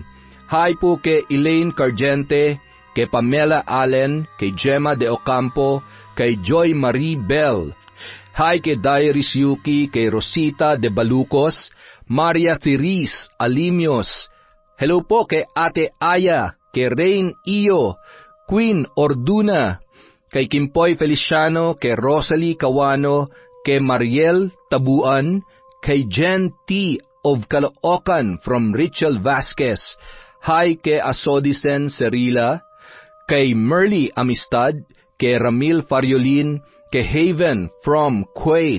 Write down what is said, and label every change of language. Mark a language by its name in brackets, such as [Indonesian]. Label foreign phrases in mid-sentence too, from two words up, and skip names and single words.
[Filipino] Hi po kay Elaine Cargente, kay Pamela Allen, kay Gemma De Ocampo, kay Joy Marie Bell. Hi kay Dairis Yuki, kay Rosita De Balucos, Maria Therese Alimios. Hello po kay Ate Aya, kay Rain Iyo, Queen Orduna, kay Kimpoy Feliciano, kay Rosalie Cawano, kay Mariel Tabuan, kay Jen T. [English] of Caloocan from Richel Vasquez. [Filipino] Hi kay Asodisen Cerila, kay Merly Amistad, kay Ramil Fariolin, kay Haven from Kuwait.